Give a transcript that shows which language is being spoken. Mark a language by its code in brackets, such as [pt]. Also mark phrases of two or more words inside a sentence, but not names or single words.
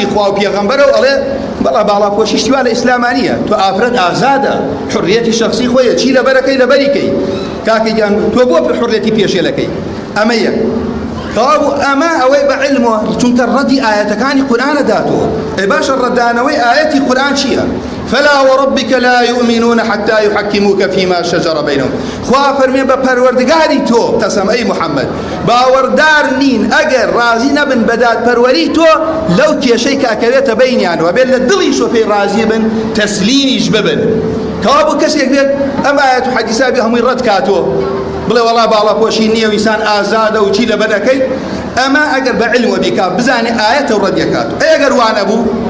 [ckb] خوا و پێغەمبەرە و ئەڵێ بەڵا باڵاپۆشی شتیوا لە ئیسلامانیە تۆ ئافرەت ئازادە حڕیەتی شەخسی خۆیە چی لەبەرەکەی لەبەریکەی کاکەیان تۆ بۆ حڕیەتی پێشێلەکەی ئەمە یەک کەوابوو ئەمە ئەوەی بە عیلمەوە چونکە ڕەدی ئاەتەکانی قورئانە داتووە ئەی باشە ڕەدانەوەی ئاەتی قورئان چییە [ar] فلا وربك لا يؤمنون حتى يحكموك فيما شجر بينهم [ckb] خوا فەرمێ بە پەروەردگاری تۆ قەسەم ئەی محەممەد باوەڕدار نین ئەگەر ڕازی نەبن بەداد پەروەری تۆ لەو کێشەی کە ئەکەوێتە بەینیانەوە بێت لە دڵی شۆفەی ڕازی بن تەسلیمیش ببن کەوابوو کەسێک بێت ئەم ئاەت و حەدیثابی هەمووی ڕەت کاتۆ بڵێ وەڵا باڵاپۆشی نییە و ئینسان ئازادە و چی لەبەرەکەی ئەمە ئەگەر بە عیلمەوە بیکا بزانێ ئاەتە و ڕەدیەکات ئەگەر وانە بوو